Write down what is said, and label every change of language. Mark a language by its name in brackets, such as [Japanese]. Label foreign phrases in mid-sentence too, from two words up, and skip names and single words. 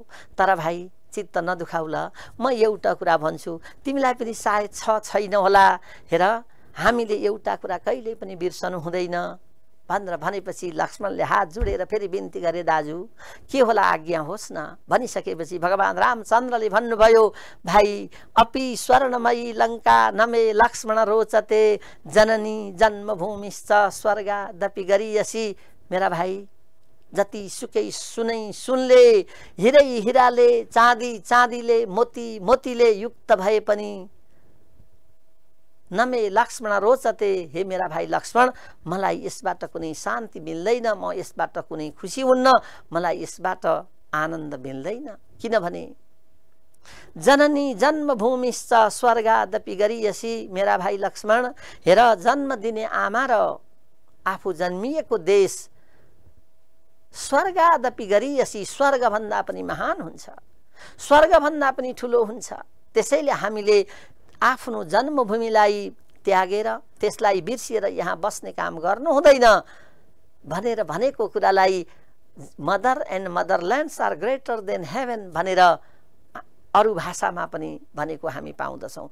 [Nepali] तर भाइ चित्त नदुखाउ ल, म एउटा कुरा भन्छु, तिमीलाई पनि सायद छैन होला। हेर, हामीले एउटा कुरा कहिल्यै पनि बिर्सनु हुँदैन भनेर भनेपछि लक्ष्मणले हात जोडेर फेरि बिन्ती गरे, दाजु के होला आज्ञा होस् न। भनिसकेपछि भगवान रामचन्द्रले भन्नुभयो, भाइ [Sanskrit] अपि स्वर्णमयी लङ्का नमे लक्ष्मण रोचते, जननी जन्मभूमिश्च स्वर्गादपि गरीयसी। [Nepali] मेरा भाइ जति सुकै सुनले, हिरै हिराले, चाँदी चाँदीले, मोती मोतीले युक्त भए पनि [Sanskrit] नमे लक्ष्मण रोचते, [Nepali] हे मेरा भाइ लक्ष्मण मलाई यसबाट कुनै शान्ति मिल्दैन, म यसबाट कुनै खुसी हुन्न, मलाई यसबाट आनन्द मिल्दैन। [Sanskrit] किनभने जननी जन्मभूमिश्च स्वर्गादपि गरीयसी। [Nepali] मेरा भाइ लक्ष्मण हेर, जन्म दिने आमा र आफू जन्मिएको देश [Sanskrit] स्वर्गादपि गरीयसी, [Nepali] स्वर्गभन्दा पनि महान हुन्छ, स्वर्गभन्दा पनि ठुलो हुन्छ। त्यसैले हामीले आफ्नो जन्मभूमिलाई त्यागेर त्यसलाई बिर्सिएर यहाँ बस्ने काम गर्नु हुँदैन भनेर भनेको कुरालाई [English] mother and motherlands are greater than heaven [Nepali] भनेर अरू भाषामा पनि भनेको हामी पाउँदछौँ।